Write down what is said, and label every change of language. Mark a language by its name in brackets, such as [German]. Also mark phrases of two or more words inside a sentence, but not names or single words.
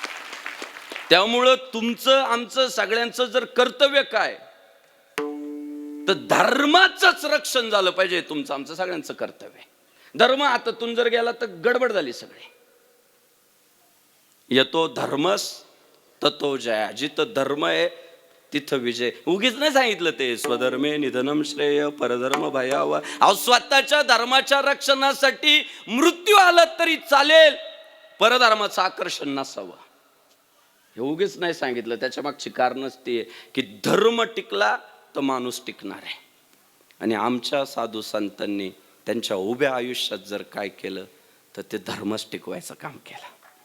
[Marathi] त्यामुळं तुमचं आमचं सगळ्यांचं जर कर्तव्य काय, तर धर्माचंच रक्षण झालं पाहिजे. तुमचं आमचं सगळ्यांचं कर्तव्य आहे. धर्म हातातून जर गेला तर गडबड झाली सगळी. [Sanskrit] यतो धर्मस ततो जया. [Marathi] जिथं धर्म आहे तिथं विजय. उगीच नाही सांगितलं ते [Sanskrit] स्वधर्मे निधनम श्रेय परधर्म भयावह. [Marathi] अहो स्वतःच्या धर्माच्या रक्षणासाठी मृत्यू आला तरी चालेल, परधर्माचं आकर्षण नसावं. हे उगीच नाही सांगितलं. त्याच्या मागची कारणच ती आहे की धर्म टिकला तर माणूस टिकणार आहे. आणि आमच्या साधू संतांनी त्यांच्या उभ्या आयुष्यात जर काय केलं तर ते धर्मच टिकवायचं काम केलं.